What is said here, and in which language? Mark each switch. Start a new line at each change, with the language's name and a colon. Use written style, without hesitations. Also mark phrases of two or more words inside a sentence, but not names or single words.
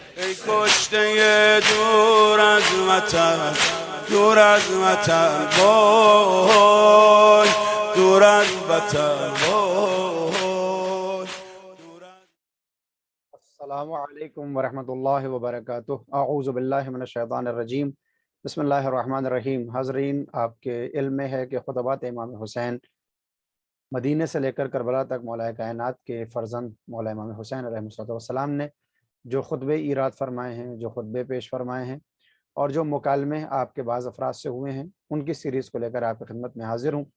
Persian: ای کشته دور از وطن، دور از وطن وای، دور از وطن وای.
Arabic: السلام علیکم ورحمۃ اللہ وبرکاتہ۔ اعوذ باللہ من الشیطان الرجیم، بسم اللہ الرحمن الرحیم۔
Urdu: حاضرین، آپ کے علم میں ہے کہ خطبات امام حسین مدینہ سے لے کر کربلا تک مولا کائنات کے فرزند مولا امام حسین علیہ السلام نے جو خطبے ایراد فرمائے ہیں، جو خطبے پیش فرمائے ہیں اور جو مکالمے آپ کے بعض افراد سے ہوئے ہیں، ان کی سیریز کو لے کر آپ کی خدمت میں حاضر ہوں۔